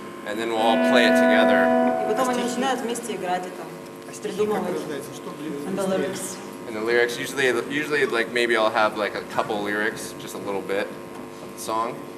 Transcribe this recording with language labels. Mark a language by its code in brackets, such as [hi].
[en] And then we'll all play it together. [ru] И потом они начинают вместе играть и там придумывать Рождается, что [en] the lyrics. And the lyrics, usually like maybe I'll have like a couple lyrics, just a little bit of the song.